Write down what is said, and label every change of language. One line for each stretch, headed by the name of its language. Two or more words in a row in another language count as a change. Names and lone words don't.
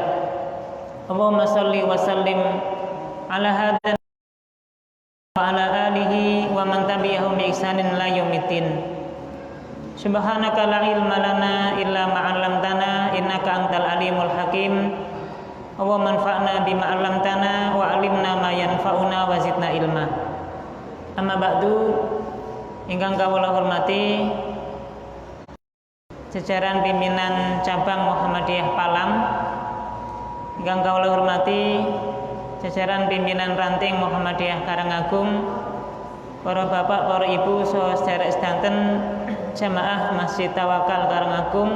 Arabic: اللهم صل وسلم على هذا وعلى آله ومن تبعهم بإحسان إلى يوم الدين. سبحانك لا علم لنا إلا ما علمتنا إنك أنت العليم الحكيم. اللهم انفعنا بما علمتنا وعلمنا ما ينفعنا وزدنا علما. أما بعد,
Javanese: ingkang kawula hormati jajaran pimpinan cabang Muhammadiyah Palang, ingkang kawula hormati jajaran pimpinan ranting Muhammadiyah Karangagung, para bapak, para ibu, saha sederek sedanten jamaah Masjid Tawakal Karangagung.